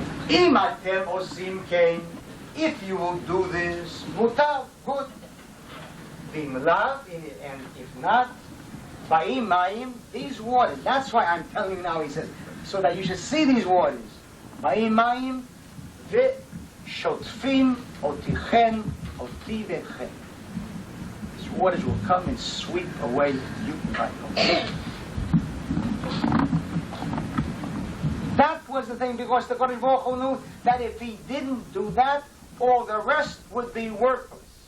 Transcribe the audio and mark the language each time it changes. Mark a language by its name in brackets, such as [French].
[Hebrew] אם אתם עושים כן, [English] if you will do this, [Hebrew] מותר, [English] good. [Hebrew] ואם לאו, [English] and if not, [Hebrew] באים מים, [English] these waters. That's why I'm telling you now, he says, so that you should see these waters. [Hebrew] באים מים, שוטפים אותיכם, אותי ואתכם. [English] These waters will come and sweep away you right now. That was the thing, because the Kodesh Baruch Hu knew that if he didn't do that, all the rest would be worthless.